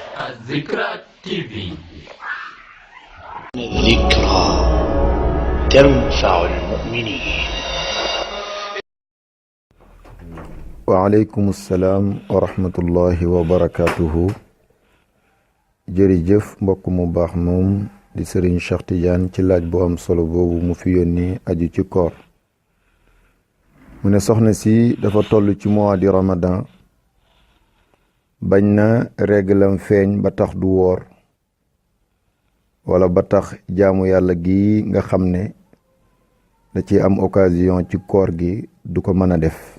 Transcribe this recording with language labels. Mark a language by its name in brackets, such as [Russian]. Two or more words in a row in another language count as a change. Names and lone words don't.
[Arabic] الذكرى TV. الذكرى تنفع المؤمنين. وعليكم السلام ورحمة الله وبركاته. [Wolof] jërëjëf mbokk mu baax moom di Serigne Cheikh Tidiane ci laaj bu am solo boobu mu fi yónni aju ci koor. mu ne soxna si dafa toll ci mois di Ramadan, bañ na réglam feeñ ba tax du woor wala ba tax jaamu yàlla gi nga xam ne da ci am occasion ci koor gi du ko mën a def,